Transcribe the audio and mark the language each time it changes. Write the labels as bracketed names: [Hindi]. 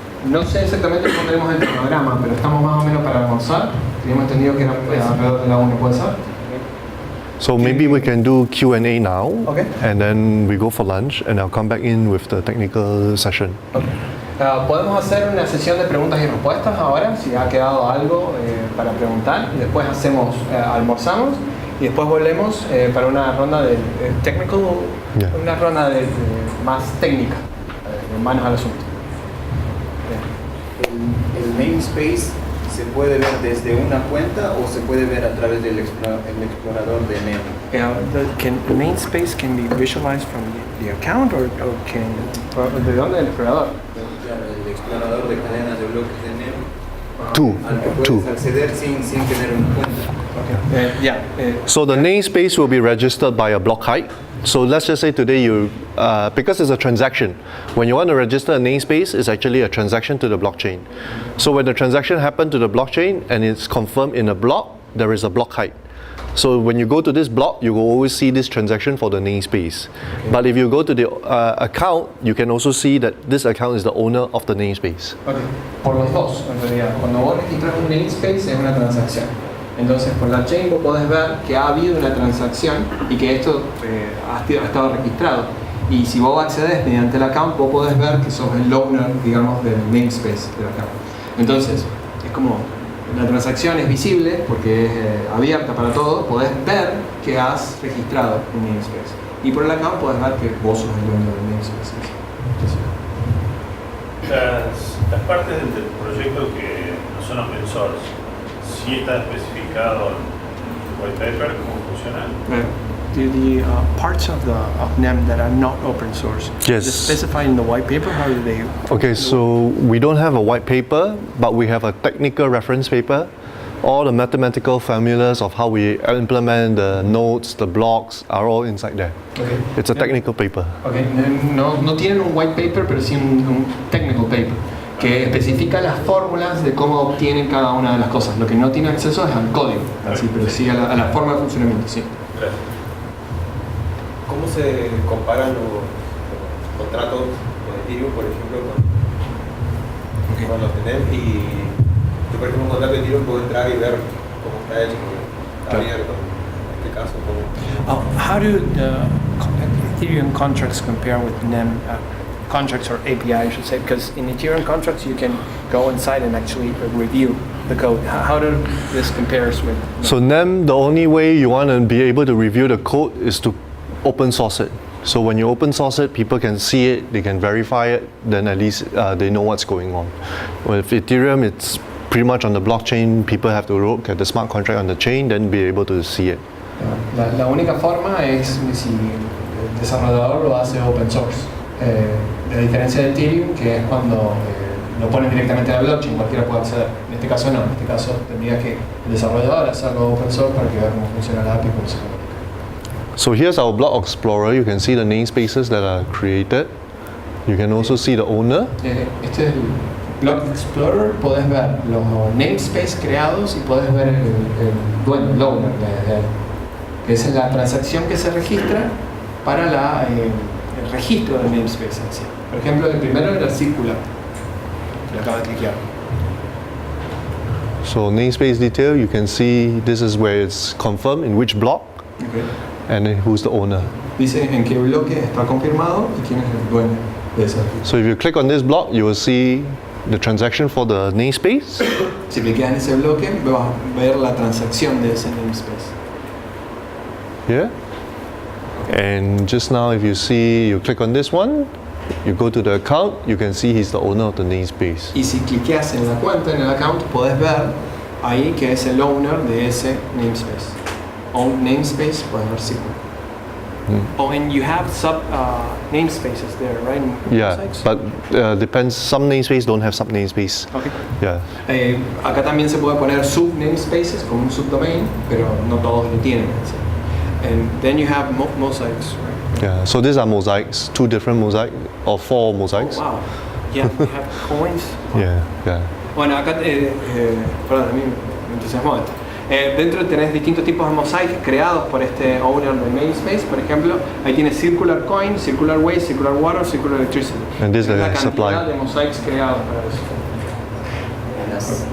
[Spanish] No sé exactamente cómo tenemos el programa, pero estamos más o menos para almorzar. Teníamos entendido que era alrededor de la 1, ¿puede ser? [English] So maybe we can do Q&A now, Okay. and then we go for lunch, and I'll come back in with the technical session. Okay. [Spanish] Podemos hacer una sesión de preguntas y respuestas ahora, si ha quedado algo para preguntar, y después almorzamos, y después volvemos para una ronda de technical, una ronda de más técnica, manos al asunto. El namespace se puede ver desde una cuenta o se puede ver a través del explorador de NEM. [English] Can namespace can be visualized from the account or can [Spanish] ¿de dónde el explorador? Claro, el explorador de cadenas de bloques de NEM al que [English] Two. [Spanish] puedes acceder sin tener una cuenta. [English] So the namespace will be registered by a block height. So let's just say today because it's a transaction, when you want to register a namespace, it's actually a transaction to the blockchain. So when the transaction happened to the blockchain and it's confirmed in a block, there is a block height. So when you go to this block, you will always see this transaction for the namespace. But if you go to the account, you can also see that this account is the owner of the namespace. [Spanish] Okay. Por los dos, en realidad. Cuando vos registras un namespace es una transacción. Entonces, por la chain vos podés ver que ha habido una transacción y que esto ha estado registrado. Y si vos accedes mediante el account, vos podés ver que sos el owner, digamos, del namespace del account. Entonces, es como la transacción es visible porque es abierta para todos, podés ver que has registrado un namespace. Y por el account podés ver que vos sos el dueño del namespace. Las partes del proyecto que no son open source, ¿sí está especificado en el white paper cómo funciona? [English] The parts of NEM that are not open source, Yes. is it specified in the white paper? How do they? Okay, so we don't have a white paper, but we have a technical reference paper. All the mathematical formulas of how we implement the nodes, the blocks are all inside there. Okay. It's a technical paper. Okay. [Spanish] No tienen un white paper, pero sí un technical paper que especifica las fórmulas de cómo obtienen cada una de las cosas. Lo que no tiene acceso es al código, así, pero sí a la forma de funcionamiento, sí. ¿Cómo se comparan los contratos con Ethereum, por ejemplo, con los de NEM? Y yo, por ejemplo, un contrato de Ethereum puedo entrar y ver cómo está hecho, porque está abierto. En este caso, [English] How do the Ethereum contracts compare with NEM contracts, or API, I should say? Because in Ethereum contracts, you can go inside and actually review the code. How do this compares with? So NEM, the only way you want to be able to review the code is to open source it. So when you open source it, people can see it, they can verify it, then at least they know what's going on. With Ethereum, it's pretty much on the blockchain, people have to look at the smart contract on the chain, then be able to see it. [Spanish] La única forma es si el desarrollador lo hace open source. La diferencia de Ethereum, que es cuando lo ponen directamente en la blockchain, cualquiera puede acceder. En este caso no, en este caso tendría que el desarrollador hacerlo open source para que vea cómo funciona la API y cómo se comunica. [English] So here's our block explorer. You can see the namespaces that are created. You can also see the owner. [Spanish] Este es el Block Explorer. Podés ver los namespaces creados y podés ver el dueño, el owner, que es la transacción que se registra para el registro del namespace en sí. Por ejemplo, el primero era circular, que lo acabo de cliquear. [English] So namespace detail, you can see this is where it's confirmed in which block. Okay. And then who's the owner. [Spanish] Dice en qué bloque está confirmado y quién es el dueño de ese. [English] So if you click on this block, you will see the transaction for the namespace. [Spanish] Si clicas en ese bloque, vas a ver la transacción de ese namespace. [English] Yeah. And just now, if you see, you click on this one, you go to the account, you can see he's the owner of the namespace. [Spanish] Y si cliqueas en la cuenta, en el account, podés ver ahí que es el owner de ese namespace. [English] Own namespace, [Spanish] puedes ver circular. [English] Oh, and you have sub namespaces there, right? Yeah, but depends. Some namespace don't have sub namespace. Okay. Yeah. Acá también se puede poner sub namespaces como un subdomain, pero no todos lo tienen. And then you have mosaics, right? Yeah. So these are mosaics, 2 different mosaics or 4 mosaics. Oh, wow. Yeah, we have coins. Yeah. Yeah. [Spanish] Bueno, acá, perdón, a mí me entusiasmó esto. Dentro tenés distintos tipos de mosaics creados por este owner de namespace. Por ejemplo, ahí tienes circular coin, circular waste, circular water, circular electricity. [English] And this is [Spanish] la [English] the [Spanish] cantidad [English] supply. [Spanish] de mosaics creados para eso.